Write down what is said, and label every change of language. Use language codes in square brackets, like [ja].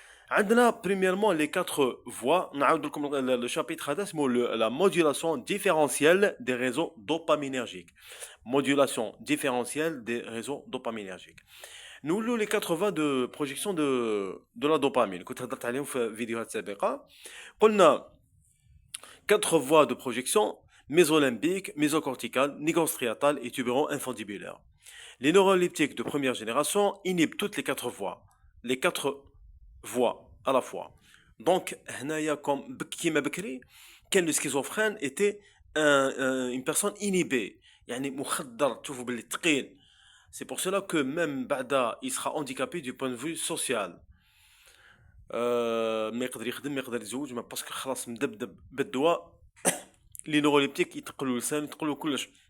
[ar] عندنا [fr] premièrement les quatre voies. [ar] نعاود لكم [fr] le chapitre [ar] هذا اسمه [fr] la modulation différentielle des réseaux dopaminergiques. Modulation différentielle des réseaux dopaminergiques. [ar] نقولوا [fr] les quatre voies de projection de la dopamine. [ar] كنت هضرت عليهم في فيديوهات سابقة. قلنا [fr] quatre voies de projection: mésolimbique, mésocorticale, nigrostriatale et tubéro-infundibulaire. Les neuroleptiques de première génération inhibent toutes les quatre voies. Les quatre voix à la fois. Donc, comme [ar] كيما بكري كان [fr] le schizophrène était une personne inhibée, [ar] يعني مخدر تشوفوا باللي ثقيل. [fr] C'est pour cela que même [ar] بعدا [fr] il sera handicapé du point de vue social. [ar] ما يقدر يخدم، ما يقدر يتزوج، ما باسكو خلاص مدبدب بالدواء. لي نوروليبتيك يتقلوا لسان، يتقلوا كلش.